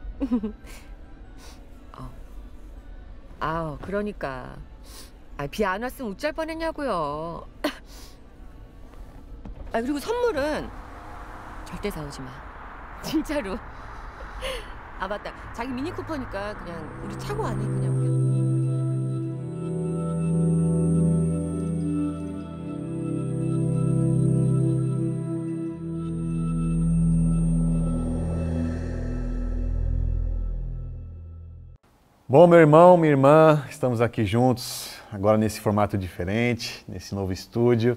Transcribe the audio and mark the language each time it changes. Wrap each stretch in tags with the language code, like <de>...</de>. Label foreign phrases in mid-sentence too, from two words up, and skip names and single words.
<ko>그러니까 비 안 왔으면 어쩔 뻔했냐고요. 그리고 선물은 절대 사오지 마. 진짜로. 맞다. 자기 미니 쿠퍼니까 그냥 우리 차고 안에 그냥 우리.</ko> <pt>Bom, meu irmão, minha irmã, estamos aqui juntos, agora nesse formato diferente, nesse novo estúdio.</pt>